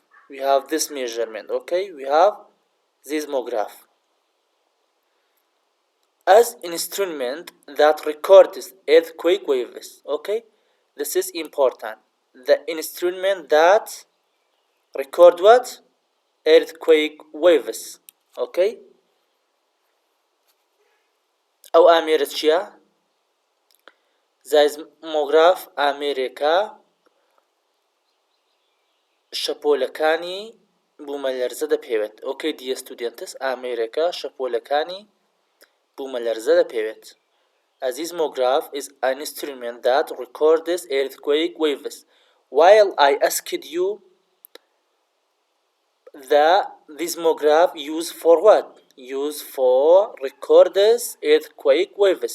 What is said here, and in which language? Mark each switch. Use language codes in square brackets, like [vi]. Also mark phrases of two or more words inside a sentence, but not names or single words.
[en] We have this measurement, okay? We have seismograph as instrument that records earthquake waves, okay? This is important. The instrument that record what? Earthquake waves, okay? [ckb] أو أميرة چیە؟ seismograph ئامێرێکە شەپۆلەکانی بوومەلەرزە دەپێوێت. [en] Okay, dear students, [ckb] ئامێرەکە شەپۆلەکانی بوومەلەرزە دەپێوێت. [en] A seismograph is an instrument that records earthquake waves. While I asked you the seismograph used for what? Used for records earthquake waves.